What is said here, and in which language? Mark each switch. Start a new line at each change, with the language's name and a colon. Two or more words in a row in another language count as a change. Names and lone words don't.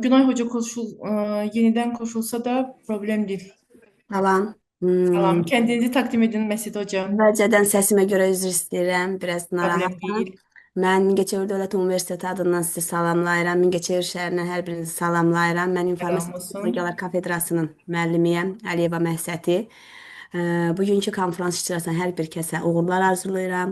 Turkish: Günay hoca yeniden koşulsa da problem değil.
Azerbaijani: Salam.
Turkish: Tamam. Kendinizi takdim edin Məsəti hocam.
Azerbaijani: Əvvəlcədən səsimə görə üzr istəyirəm. Biraz
Turkish: Problem
Azerbaijani: narahatam.
Turkish: değil.
Azerbaijani: Mən Mingəçevir Dövlət Universiteti adından sizi salamlayıram. Mingəçevir şəhərindən hər birinizi salamlayıram. Mən İnformasiya
Turkish: Selam olsun.
Azerbaijani: Texnologiyalar Kafedrasının müəllimiyəm, Əliyeva Məhsəti. Bugünkü konferans iştirakçısına hər bir kəsə uğurlar arzulayıram.